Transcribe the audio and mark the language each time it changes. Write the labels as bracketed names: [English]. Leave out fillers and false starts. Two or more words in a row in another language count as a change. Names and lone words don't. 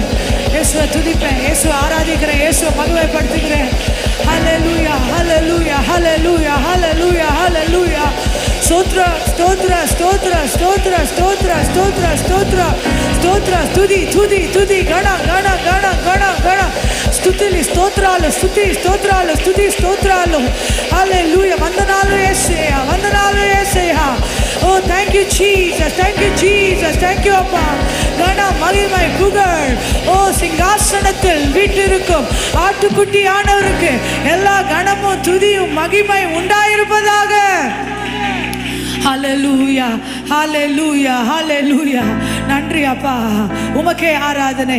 [Tamil] இயேசுவை துதிப்பேன், இயேசுவை ஆராதிக்கிறேன், இயேசுவை மகிமைப்படுத்துகிறேன். ஹல்லேலூயா, ஹல்லேலூயா, ஹல்லேலூயா, ஹல்லேலூயா, ஹல்லேலூயா. ஸ்தோத்ர, ஸ்தோத்ர, ஸ்தோத்ர, ஸ்தோத்ர, ஸ்தோத்ர, ஸ்தோத்ர, ஸ்தோத்ர, ஸ்தோத்ர, துதி, துதி, துதி, கண, கண, கண, கண, கண. [Telugu] స్తుతిలి, స్తోత్రాలు, స్తుతి, స్తోత్రాలు, స్తుతి, స్తోత్రాలు. హల్లెలూయా. వందనాలు యేసయ్యా, వందనాలు యేసయ్యా. [English] ஓ thank you Jesus, thank you Jesus, thank you அப்பா. [Tamil] கன, மகிமை, புகழ். ஓ சிங்காசனத்தில் வீற்றிருக்கும் ஆட்டுக்குட்டி ஆனவருக்கு எல்லா கனமும் துதியும் மகிமை உண்டாயிருப்பதாக. ஹல்லேலூயா, ஹல்லேலூயா, ஹல்லேலூயா. நன்றி அப்பா, உமக்கே ஆராதனை.